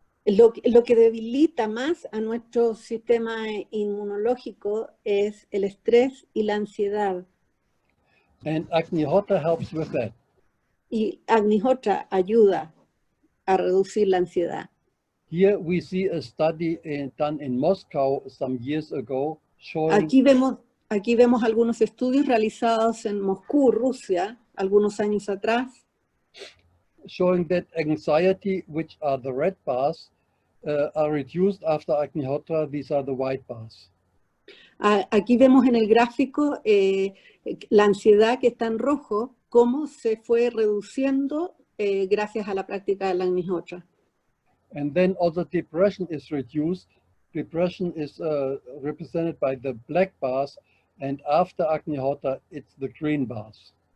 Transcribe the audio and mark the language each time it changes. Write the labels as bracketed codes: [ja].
[es] Lo que debilita más a nuestro sistema inmunológico es el estrés y la ansiedad. [en] And Agnihotra helps with that. [es] Y Agnihotra ayuda a reducir la ansiedad. [en] Here we see a study done in Moscow some years ago showing... [es] Aquí vemos algunos estudios realizados en Moscú, Rusia, algunos años atrás. [en] Showing that anxiety, which are the red bars, are reduced after Agnihotra. These are the white bars. [es] Aquí vemos en el gráfico la ansiedad que está en rojo, cómo se fue reduciendo gracias a la práctica de la Agnihotra. [en] And then also depression is reduced. Depression is represented by the black bars, and after Agnihotra, it's the green bars.